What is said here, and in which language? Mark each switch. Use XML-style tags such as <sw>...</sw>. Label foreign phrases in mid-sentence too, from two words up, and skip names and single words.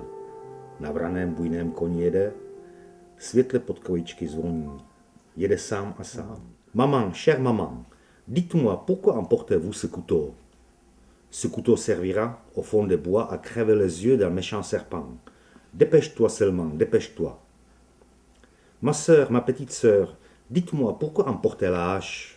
<cs>Na vraném bujném koni jede. Světle podkovičky zvoní. Jede sám a sám.</cs> <fr>Maman, chère maman, dites-moi pourquoi emportez-vous ce couteau? Ce couteau servira, au fond des bois, à crever les yeux d'un méchant serpent. Dépêche-toi seulement, dépêche-toi. Ma sœur, ma petite sœur, dites-moi pourquoi emporter la hache?</fr>